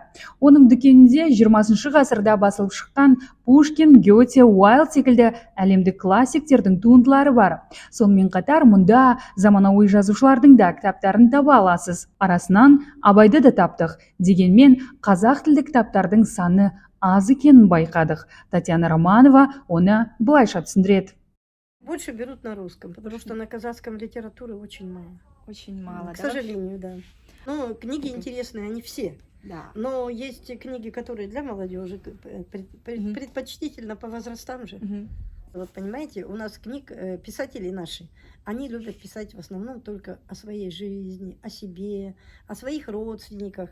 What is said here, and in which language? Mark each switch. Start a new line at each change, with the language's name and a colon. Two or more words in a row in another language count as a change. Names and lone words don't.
Kazakh: Оның дүкенінде 20 ғасырда басылып шыққан Пушкин, Гете, Уайлд секілді әлемдік классиктердің туындылары бар. Сонымен қатар мұнда заманауи жазушылардың да кітаптарын таба аласыз. Арасынан Абайды да таптық. Дегенмен қазақ тілді кітаптардың саны аз екенін байқадық. Татьяна Романова оны былайша түсіндіреді.
Russian: Больше берут на русском, потому что на казахском литературы очень мало. Очень мало, К да? сожалению, да. Ну, книги интересные, они все. Да. Но есть книги, которые для молодежи, предпочтительно по возрастам же. Вот понимаете, у нас книг, писатели наши, они любят писать в основном только о своей жизни, о себе, о своих родственниках.